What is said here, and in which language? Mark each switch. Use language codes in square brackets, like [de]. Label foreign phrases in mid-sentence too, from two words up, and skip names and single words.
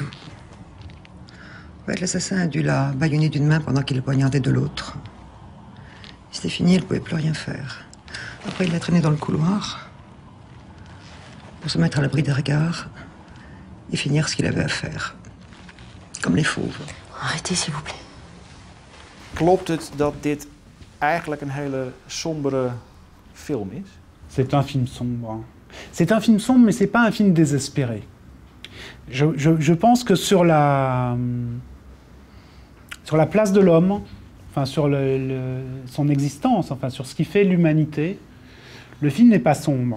[fr] En fait, l'assassin a dû la bâillonner d'une main pendant qu'il le poignardait de l'autre. C'était fini, elle ne pouvait plus rien faire. Après, il l'a traînée dans le couloir pour se mettre à l'abri des regards et finir ce qu'il avait à faire. Comme les fauves. Arrêtez, s'il vous plaît. [nl] Klopt het dat dit eigenlijk een hele sombere film is? [fr] C'est un film sombre. C'est un film sombre, mais c'est pas un film désespéré. Je pense que sur la place de l'homme, enfin sur son existence, enfin sur ce qui fait l'humanité, le film n'est pas sombre.